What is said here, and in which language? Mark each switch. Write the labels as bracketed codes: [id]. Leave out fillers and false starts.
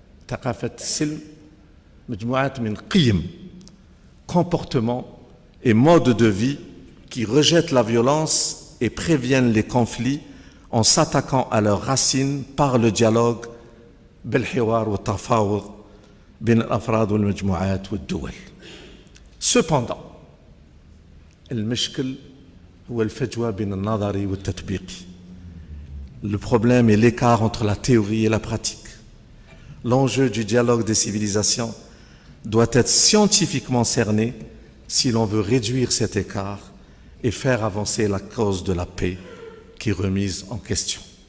[ar] ثقافة السلم مجموعات من قيم, [fr] comportements et modes de vie qui rejettent la violence et préviennent les conflits en s'attaquant à leurs racines par le dialogue [ar] بالحوار والتفاوض بين الأفراد والمجموعات والدول. [fr] Cependant, [ar] المشكل هو الفجوة بين النظري والتطبيقي. [fr] Le problème est l'écart entre la théorie et la pratique. L'enjeu du dialogue des civilisations doit être scientifiquement cerné si l'on veut réduire cet écart et faire avancer la cause de la paix qui est remise en question.